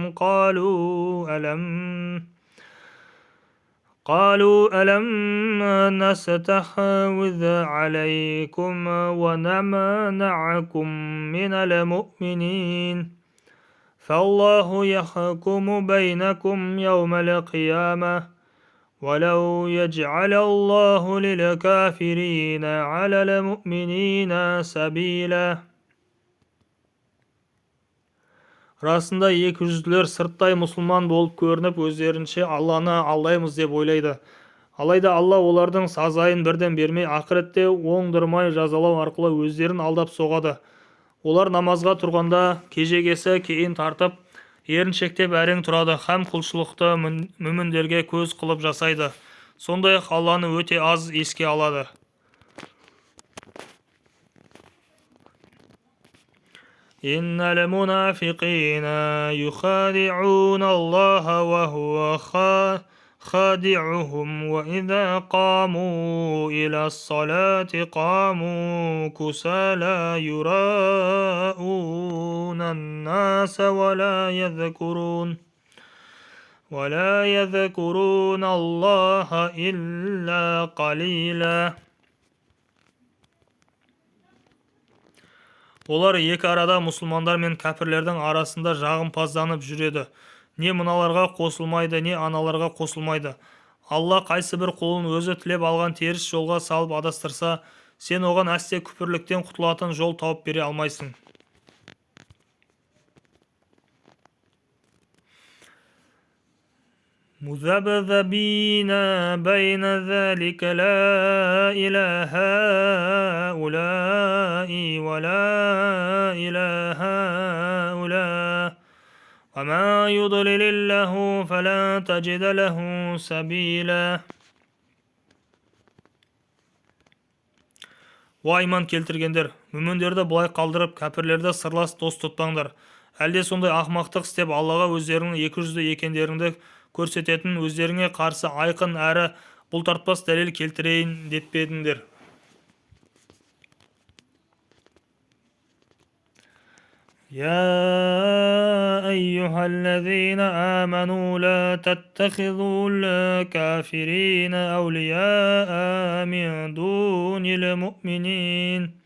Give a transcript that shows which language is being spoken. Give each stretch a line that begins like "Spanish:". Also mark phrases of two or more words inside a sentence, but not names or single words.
Arabic: قالوا ألم نستحوذ عليكم ونمنعكم من المؤمنين فالله يحكم بينكم يوم القيامة ولو يجعل الله للكافرين على المؤمنين سبيلا.
Kazakh: Расында екі жүзділер сырттай мұсылман болып көрініп, өздерінше Алланы алдаймыз деп ойлайды. Алайда Алла олардың сазайын бірден бермей, ақыретте оңдырмай жазалау арқылы өздерін алдап соғады. Олар намазға тұрғанда кежегесі кейін тартып, еріншектеп әрең тұрады, һәм құлшылықты мүміндерге көз қылып жасайды. Сондай-ақ Алланы өте аз еске алады.
Arabic: إن المنافقين يخادعون الله وهو خادعهم وإذا قاموا إلى الصلاة قاموا كسالى يراءون الناس ولا يذكرون الله إلا قليلا.
Kazakh: Олар екі арада мұсылмандар мен кәпірлердің арасында жағымпазданып жүреді. Не мыналарға қосылмайды, не аналарға қосылмайды. Алла қайсы бір құлын өзі тілеп алған теріс жолға салып адастырса, сен оған әсте күпірліктен құтылатын жол тауып бере алмайсың.
Arabic: مذبذبين بين ذلك لا إلى هؤلاء ولا إلى هؤلاء وما يضلل الله فلا تجد له سبيلا.
Kazakh: Уа иман келтіргендер, мүміндерді бұлай қалдырып, кәпірлерді сырлас дос тұтпаңдар. Әлде сондай ақмақтық істеп Аллаға өздерінің екі жүзді екендеріңді көрсететін, өздеріңе қарсы айқын әрі бұлтартпас дәлел келтірейін детпедіңдер.
Arabic: يا أيها الذين آمنوا لا تتخذوا الكافرين أولياء من دون المؤمنين